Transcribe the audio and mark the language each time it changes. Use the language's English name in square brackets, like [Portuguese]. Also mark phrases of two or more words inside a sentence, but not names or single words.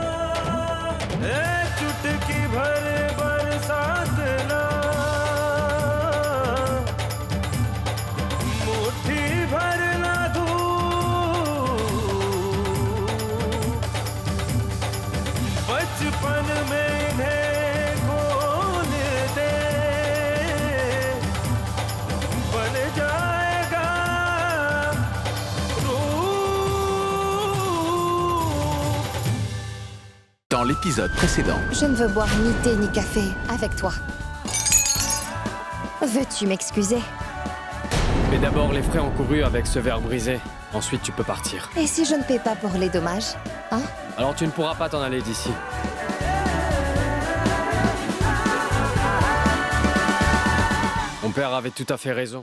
[Hindi] चुटकी भर बरसात ना, मुट्ठी भर ना धूप, बचपन में इन्हें खोल दे, बन जाएगा रूप। [French] Dans l'épisode précédent, Je ne veux boire ni thé ni café avec toi. Veux-tu m'excuser? Mais d'abord, les frais encourus avec ce verre brisé. Ensuite, tu peux partir. Et si je ne paie pas pour les dommages? Hein? Alors tu ne pourras pas t'en aller d'ici. Mon père avait tout à fait raison.